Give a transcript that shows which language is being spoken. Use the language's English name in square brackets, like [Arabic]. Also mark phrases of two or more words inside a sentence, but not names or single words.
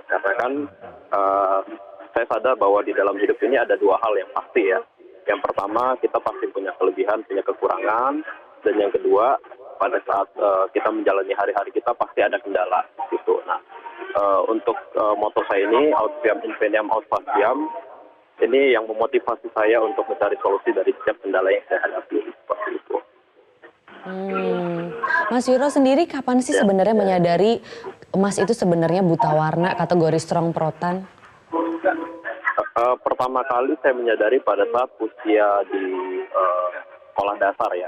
[Indonesian] Karena kan saya sadar bahwa di dalam hidup ini ada dua hal yang pasti ya. Yang pertama, kita pasti punya kelebihan, punya kekurangan. Dan yang kedua, pada saat kita menjalani hari-hari kita pasti ada kendala gitu. Nah, untuk moto saya ini, [Latin] aut viam infinium aut faciam, [Indonesian] ini yang memotivasi saya untuk mencari solusi dari setiap kendala yang saya hadapi. Seperti itu. Mas Wiro sendiri kapan sih sebenarnya menyadari Mas itu sebenarnya buta warna kategori [English] strong protan? [Indonesian] Pertama kali saya menyadari pada saat usia di sekolah dasar ya.